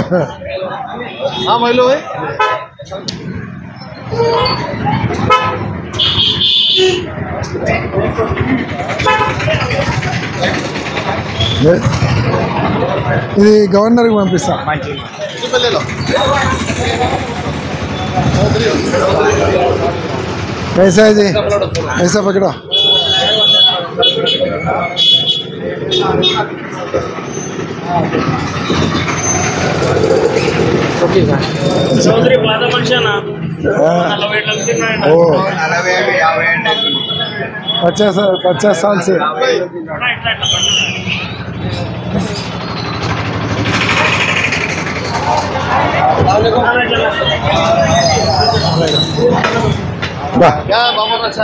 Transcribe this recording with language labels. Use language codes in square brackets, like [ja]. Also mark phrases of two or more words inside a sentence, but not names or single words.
[te] మైలు ఇది గవర్నర్కి పంపిస్తా. [hi] कैसा है जी? ऐसा पकड़ो. [te] చౌదరి పాత మనిషేనా? [hi] ओ 50 साल से क्या बाबा अच्छा है?